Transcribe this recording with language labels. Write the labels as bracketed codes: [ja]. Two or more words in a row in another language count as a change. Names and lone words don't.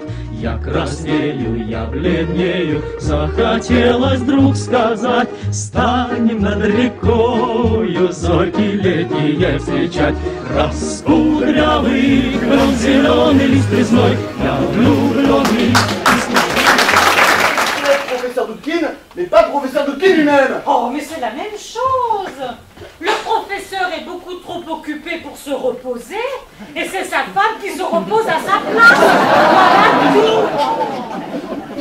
[ru] Я краснею, я бледнею, захотелось вдруг сказать: станем над рекою зорьки летние встречать. Раскудрявый крон зеленый лист резной, я влюбленный. [fr] Professeur Doudkine, mais pas le professeur Doudkine lui-même. Oh, mais c'est la même chose. Le professeur est beaucoup trop occupé pour se reposer, et c'est sa femme qui se repose à sa place. Voilà tout.